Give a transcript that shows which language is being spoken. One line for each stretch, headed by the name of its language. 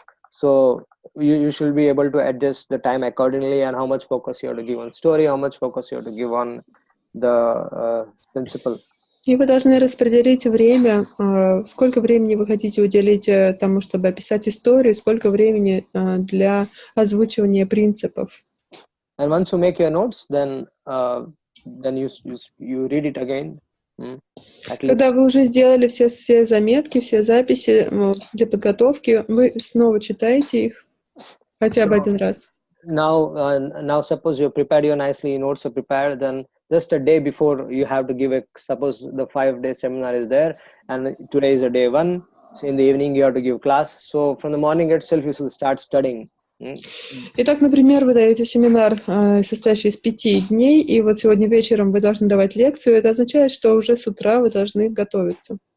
English: So you should be able to adjust the time accordingly, and how much focus you have to give on story, how much focus you have to give on the principle.
Russian: И вы должны распределить время, сколько времени вы хотите уделить тому, чтобы описать историю, сколько времени для озвучивания принципов.
English: And once you make your notes, then you read it again. At least.
Russian: Когда вы уже сделали все заметки, все записи для подготовки, вы снова читаете их хотя бы один раз.
English: Now suppose you prepared your nicely, notes are prepared, then just a day before you have to give suppose the 5-day seminar is there, and today is a day 1, so in the evening you have to give class, so from the morning itself you should start studying.
Russian: Итак, например, вы даете семинар, состоящий из 5 дней, и вот сегодня вечером вы должны давать лекцию. Это означает, что уже с утра вы должны готовиться.